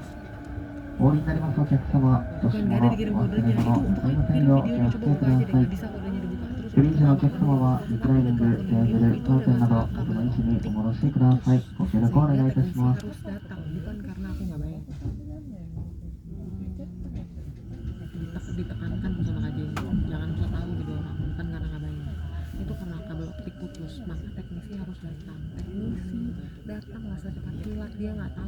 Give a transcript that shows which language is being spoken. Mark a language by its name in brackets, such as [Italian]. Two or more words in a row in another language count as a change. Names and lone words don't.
[Japanese] お降りになりますお客様、落とし物、忘れ物、ございませんようお気をつけください。グリーン車のお客様はリクライニング、テーブル、当店など元の位置にお戻しください。ご協力お願いいたします。 [Indonesian] ditekankan sama Kak Jenny, jangan so tahu gitu orang, bukan karena nggak bayar. Itu karena kabel optik putus, maka teknisi harus datang. Teknisi datang lah secepat kilat, dia nggak tahu.